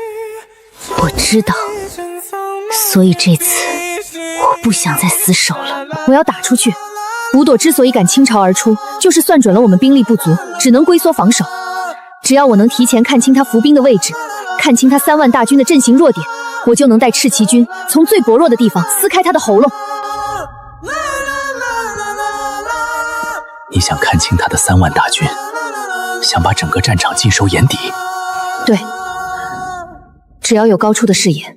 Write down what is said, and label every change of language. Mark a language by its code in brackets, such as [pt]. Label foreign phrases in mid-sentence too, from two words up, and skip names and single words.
[zh] 我知道，所以這次我不想再死守了，我要打出去。吳朵之所以敢傾巢而出，就是算準了我們兵力不足，只能龜縮防守。只要我能提前看清他伏兵的位置，看清他 3萬大軍的陣型弱點，我就能帶赤旗軍從最薄弱的地方撕開他的喉嚨。你想看清他的3萬大軍，想把整個戰場盡收眼底？對，只要有高處的視野。